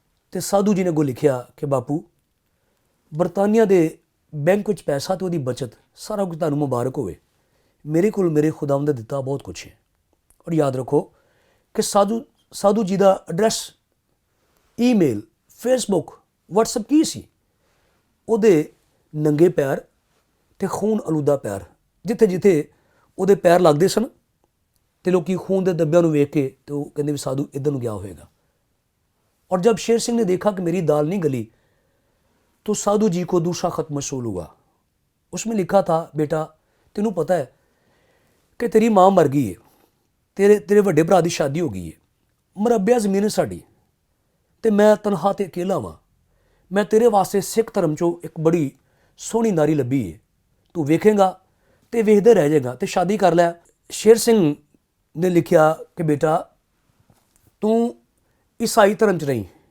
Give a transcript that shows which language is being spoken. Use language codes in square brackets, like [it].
[pa] تے سادھو جی نے اگوں لکھیا کہ باپو برطانیہ دے بینک وچ پیسہ تو دی بچت سارا کچھ تانوں مبارک ہوئے، میرے کول میرے خداوند نے دتا بہت کچھ ہے۔ اور یاد رکھو کہ سادھو جی the address email, Facebook, WhatsApp ਕੀ ਸੀ? ਉਹਦੇ ਨੰਗੇ ਪੈਰ ਤੇ ਖੂਨ ਆਲੂਦਾ ਪੈਰ, ਜਿੱਥੇ ਜਿੱਥੇ ਉਹਦੇ ਪੈਰ ਲੱਗਦੇ ਸਨ ਤੇ ਲੋਕੀ ਖੂਨ ਦੇ ਧੱਬਿਆਂ ਨੂੰ ਵੇਖ ਕੇ ਤੇ ਉਹ ਕਹਿੰਦੇ ਵੀ ਸਾਧੂ ਇੱਧਰ ਨੂੰ ਗਿਆ ਹੋਵੇਗਾ। [ur] اور جب شیر سنگھ نے دیکھا کہ میری دال نہیں گلی تو سادھو جی کو دوسرا خط موصول ہوا۔ اس میں لکھا تھا [pa] بیٹا تینوں پتہ ہے کہ تیری ماں مر گئی ہے، تیرے وڈے بھرا دی شادی ہو گئی ہے، مربع زمین ہے ساڈی تے میں تنہا تے اکیلا ہاں، میں تیرے واسطے سکھ دھرم چوں ایک بڑی سونی ناری لبھی ہے، تو ویکھے گا تے ویکھدے رہ جائے گا تے شادی کر لے۔ شیر سنگھ نے لکھیا کہ بیٹا تو عیسائی دھرم چ نہیں۔